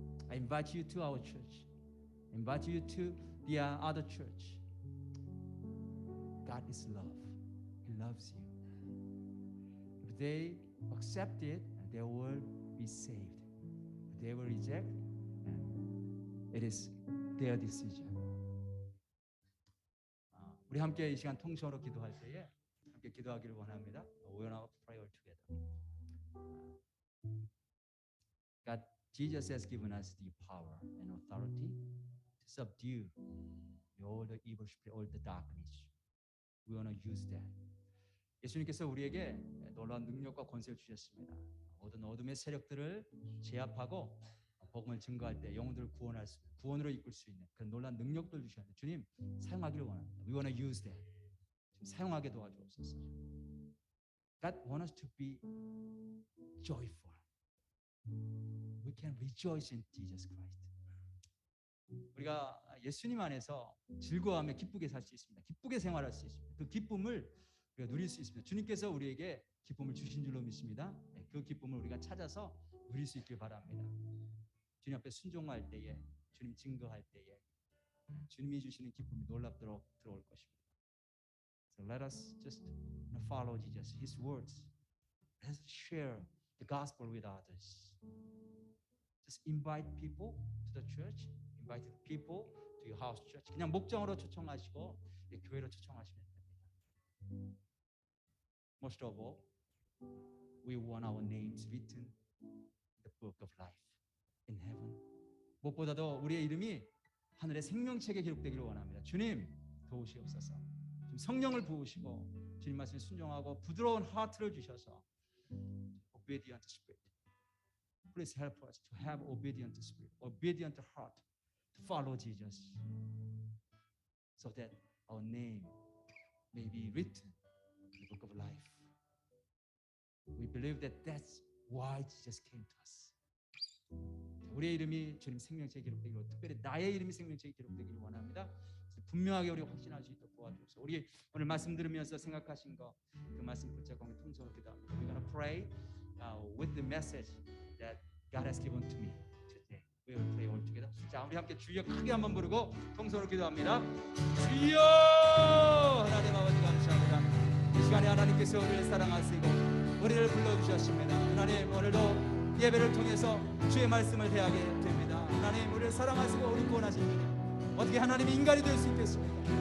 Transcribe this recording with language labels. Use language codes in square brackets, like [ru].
[en] I invite you to our church. I invite you to the other church. God is love. He loves you. If they accept it, they will be saved. If they will reject, it is their decision. [ko] 우리 함께 이 시간 통성으로 기도할 때에 함께 기도하기를 원합니다. [en] We want to pray all together. God, Jesus has given us the power and authority to subdue all the evil spirit, all the darkness. We want to use that. [ko] 예수님께서 우리에게 놀라운 능력과 권세를 주셨습니다. 모든 어둠의 세력들을 제압하고 복음을 증거할 때 영혼들을 구원할 수, 구원으로 이끌 수 있는 그런 놀라운 능력들 주셨는데 주님 사용하기를 원합니다. [en] We want to use that. [ko] 좀 사용하게 도와주옵소서. [en] God wants us to be joyful. We can rejoice in Jesus Christ. [ko] 우리가 예수님 안에서 즐거워하며 기쁘게 살 수 있습니다. 기쁘게 생활할 수 있습니다. 그 기쁨을 우리가 누릴 수 있습니다. 주님께서 우리에게 기쁨을 주신 줄로 믿습니다. 그 기쁨을 우리가 찾아서 누릴 수 있길 바랍니다. 주님 앞에 순종할 때에, 주님 증거할 때에 주님이 주시는 기쁨이 놀랍도록 들어올 것입니다. [en] So let us just follow Jesus, His words. Let's share the gospel with others. Just invite people to the church, invite people to your house church. [ko] 그냥 목장으로 초청하시고 교회로 초청하시면 됩니다. [en] Most of all, we want our names written in the book of life in heaven. [ko] 무엇보다도 우리의 이름이 하늘의 생명책에 기록되기를 원합니다. 주님 도우시옵소서. 좀 성령을 부으시고 주님 말씀에 순종하고 부드러운 하트를 주셔서 [en] obedient spirit. Please help us to have obedient spirit, obedient heart to follow Jesus, so that our name may be written in the book of life. We believe that that's why Jesus came to us. [ko] 우리의 이름이 주님 생명책에 기록되기로, 특별히 나의 이름이 생명책에 기록되기를 원합니다. 분명하게 우리 확신할 수 있도록 도와주옵소서. 우리 오늘 말씀 들으면서 생각하신 거 그 말씀 붙잡고 통성으로 기도합니다. [en] We're gonna pray with the message that God has given to me today. We will pray all together. [ko] 자, 우리 함께 주여 크게 한번 부르고 통성으로 기도합니다. 주여 하나님 아버지 감사합니다. 이 시간에 하나님께서 우리를 사랑하시고 우리를 불러주셨습니다. 하나님 오늘도 예배를 통해서 주의 말씀을 대하게 됩니다. 하나님 우리를 사랑하시고 우리 구원하신 주님 어떻게 하나님이 인간이 될 수 있겠습니까?